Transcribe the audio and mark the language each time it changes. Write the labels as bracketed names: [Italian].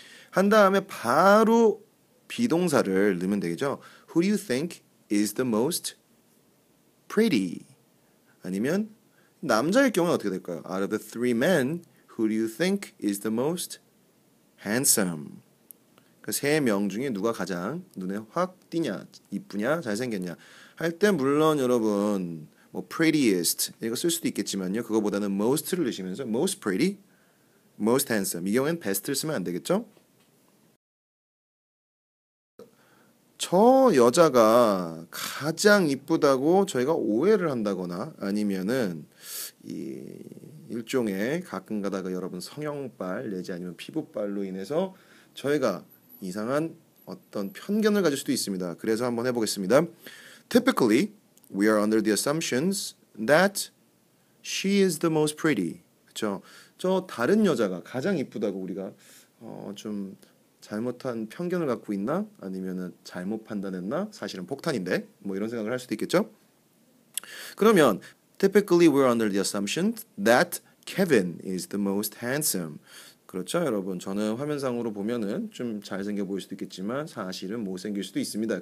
[Korean] 한 다음에 바로 비동사를 넣으면 되겠죠. [English] Who do you think is the most pretty? [Korean] 아니면 남자일 경우는 어떻게 될까요? [English] Out of the three men, who do you think is the most handsome? [Korean] 그 세 명 중에 누가 가장 눈에 확 띄냐, 이쁘냐, 잘생겼냐 할 때 물론 여러분 뭐 prettiest 이거 쓸 수도 있겠지만요. 그거보다는 most를 넣으시면서 most pretty, most handsome 이 경우엔 best를 쓰면 안 되겠죠? 저 여자가 가장 이쁘다고 저희가 오해를 한다거나 아니면은 이 일종의 가끔 가다가 여러분 성형빨 내지 아니면 피부빨로 인해서 저희가 이상한 어떤 편견을 가질 수도 있습니다. 그래서 한번 해보겠습니다. [English] Typically, we are under the assumptions that she is the most pretty. [Korean] 그렇죠? 저 다른 여자가 가장 이쁘다고 우리가 좀 잘못한 편견을 갖고 있나? 아니면은 잘못 판단했나? 사실은 폭탄인데 뭐 이런 생각을 할 수도 있겠죠? [English] 그러면 typically we're under the assumption that Kevin is the most handsome. [Korean] 그렇죠, 여러분. 저는 화면상으로 보면은 좀 잘생겨 보일 수도 있겠지만 사실은 못생길 수도 있습니다.